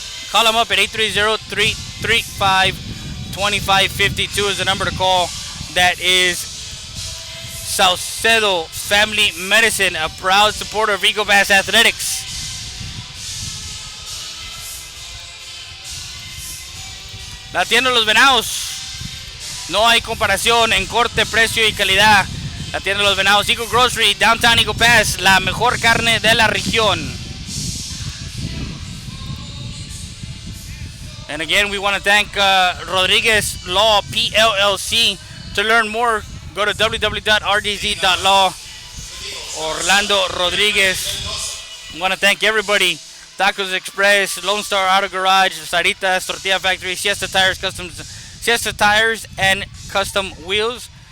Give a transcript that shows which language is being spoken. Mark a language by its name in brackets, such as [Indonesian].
[English] Call them up at 830-335-2552 is the number to call. That is Salcedo Family Medicine, a proud supporter of Eagle Bass Athletics. [Spanish] La tienda de los Venados. No hay comparación en corte, precio y calidad. La tienda de los Venados, Eagle Grocery, Downtown Eagle Pass, la mejor carne de la región. [English] And again, we want to thank Rodriguez Law PLLC. To learn more, go to www.rdz.law. Orlando Rodriguez. I want to thank everybody. Tacos Express, Lone Star Auto Garage, Saritas, Tortilla Factory, Siesta Tires and Custom Wheels.